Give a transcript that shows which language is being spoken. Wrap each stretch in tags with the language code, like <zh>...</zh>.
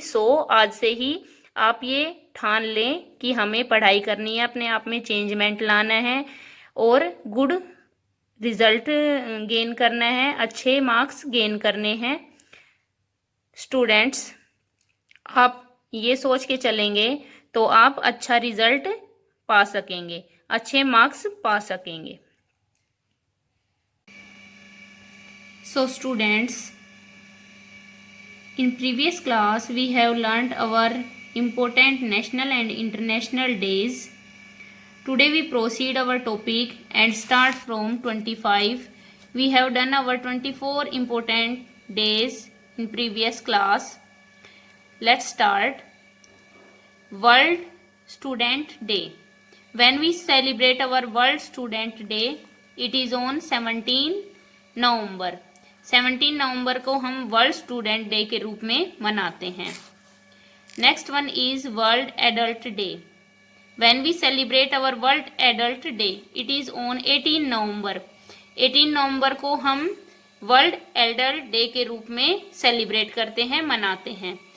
<hi>सो आज से ही आप ये ठान लें कि हमें पढ़ाई करनी है, अपने आप में चेंजमेंट लाना है और गुड रिजल्ट गेन करना है, अच्छे मार्क्स गेन करने हैं। स्टूडेंट्स, आप ये सोच के चलेंगे तो आप अच्छा रिजल्ट पा सकेंगे, अच्छे मार्क्स पा सकेंगे।</hi> <en>So students, in previous class we have learnt our important national and international days. Today we proceed our topic and start from 25. We have done our 24 important days in previous class. Let's start. World Student Day. When we celebrate our World Student Day, it is on 17 November.</en> <hi>17 नवंबर को हम world student day के रूप में मनाते हैं।</hi> <en>Next one is World Adult Day. When we celebrate our World Adult Day, it is on 18 November.</en> <hi>18 नवंबर को हम world adult day के रूप में सेलिब्रेट करते हैं, मनाते हैं।</hi>